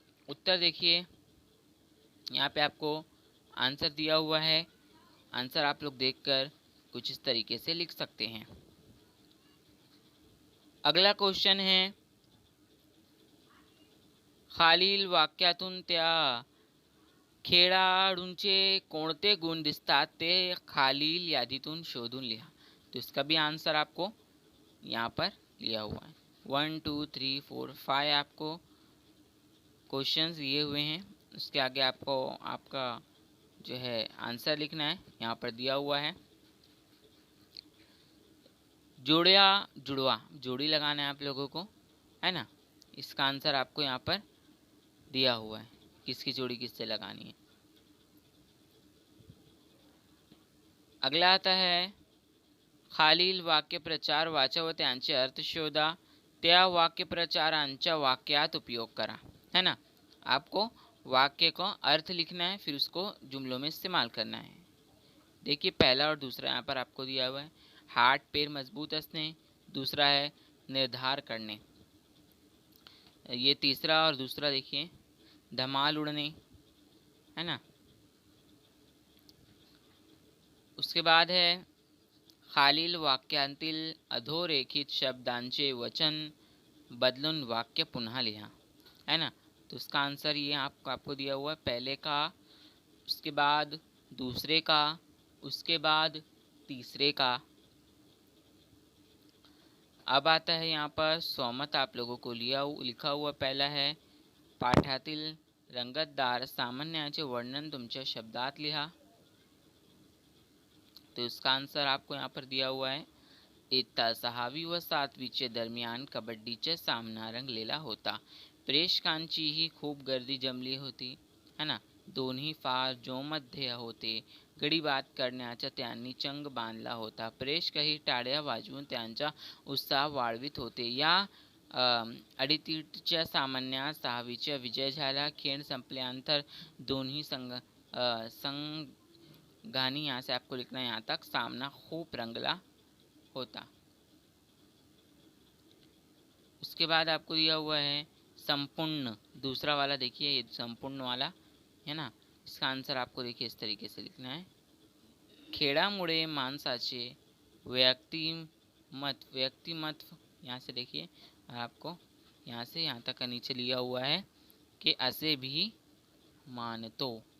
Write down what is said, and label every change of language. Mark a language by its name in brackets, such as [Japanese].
[Hindi] उत्तर देखिए, यहाँ पे आपको आंसर दिया हुआ है। आंसर आप लोग देखकर कुछ इस तरीके से लिख सकते हैं। अगला क्वेश्चन है, [Marathi] खालील वाक्यातून त्या खेळाडूंचे कोणते गुण दिसतात ते खालील यादीतून शोधून लिहा। [Hindi] तो इसका भी आंसर आपको यहाँ पर लिया हुआ है। 1 2 3 4 5 आपको क्वेश्चंस दिए हुए हैं। उसके आगे आपको आपका जो है आंसर लिखना है, यहाँ पर दिया हुआ है। जोड़िया जुड़वा जोड़ी लगाना है आप लोगों को, है ना। इसका आंसर आपको यहाँ पर दिया हुआ है, किसकी जोड़ी किससे लगानी है। [Marathi] अगला आता है, खालील वाक्यप्रचार वाचा व त्यांचे अर्थ शोधा। त्या वाक्यप्रचारांचा वाक्यात उपयोग करा, [Hindi] है ना। आपको वाक्य को अर्थ लिखना है, फिर उसको जुमलों में इस्तेमाल करना है। देखिए पहला और दूसरा यहाँ पर आपको दिया हुआ है। हाथ पैर मजबूत असणे, दूसरा है निर्धार करने। ये तीसरा और दूसरा देखिए धमाल उड़ने, है ना। उसके बाद है, [Marathi] खालील वाक्यांतील अधोरेखित शब्दांचे वचन बदलून वाक्य पुन्हा लिहा, [Hindi] है ना। तो उसका आंसर ये आपको दिया हुआ है। पहले का, उसके बाद दूसरे का, उसके बाद तीसरे का। अब आता है यहाँ पर स्वमत आप लोगों को लिखा हुआ। पहला है, [Marathi] पाठातील रंगतदार सामान्याचे वर्णन तुमच्या शब्दात लिहा। [Hindi] तो इसका आंसर आपको यहाँ पर दिया हुआ है। [Marathi] इयत्ता 6वी व 7वीच्या दरम्यान कबड्डीचा सामना रंगलेला होता। प्रेक्षकांचीही खूप गर्दी जमली होती, [Hindi] है ना। [Marathi] दोन्ही फार जोममध्ये होते। गडीबात करण्याचा त्यांनी चंग बांधला होता। प्रेक्षकही टाळ्या वाजवून त्यांचा उत्साह वाढवित होते। या अडीतीच्या सामन्यात 6वीचा विजय झाला। खेळ संपल्यानंतर दोन्ही संघांनी, [Hindi] यहाँ से आपको लिखना है यहाँ तक, [Marathi] सामना खूब रंगला होता। [Hindi] उसके बाद आपको दिया हुआ है संपूर्ण, दूसरा वाला देखिए, ये संपूर्ण वाला है ना। इसका आंसर आपको देखिए इस तरीके से लिखना है। [Marathi] खेळामुळे माणसाचे व्यक्तिमत्व [Hindi] यहाँ से देखिए, आपको यहाँ से यहाँ तक का नीचे लिया हुआ है कि असे भी मानतो।